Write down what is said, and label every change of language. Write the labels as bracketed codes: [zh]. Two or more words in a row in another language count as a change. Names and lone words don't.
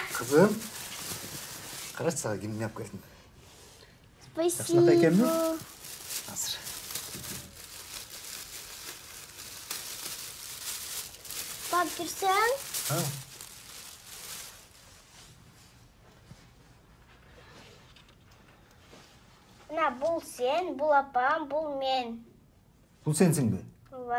[tr] Kızım. [kk] Қарашы, саған киім алып келдім. [ru] Спасибо. [tr] Hazır. Bak görsen. Ha. [kk] Мына бұл сен, бұл апам, бұл мен. Бұл сенсің бе? Ва.